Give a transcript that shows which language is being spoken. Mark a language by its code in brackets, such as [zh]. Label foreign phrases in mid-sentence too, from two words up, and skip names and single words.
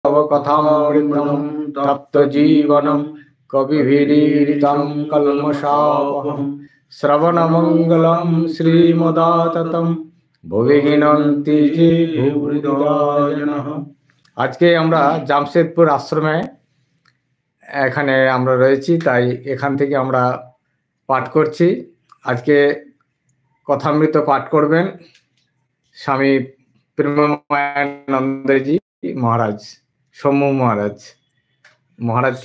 [sa] कथामृतं तप्तजीवनं कविभिरीडितं कल्मषापहं श्रवणमङ्गलं श्रीमदाततं भुवि गिनन्ति जे भूरिदायनः। [bn] আজকে আমরা জামশেদপুর আশ্রমে এখানে আমরা রয়েছি, তাই এখান থেকে আমরা পাঠ করছি। আজকে কথামৃত পাঠ করবেন স্বামী প্রেমানন্দজি মহারাজ, সৌম্য মহারাজকে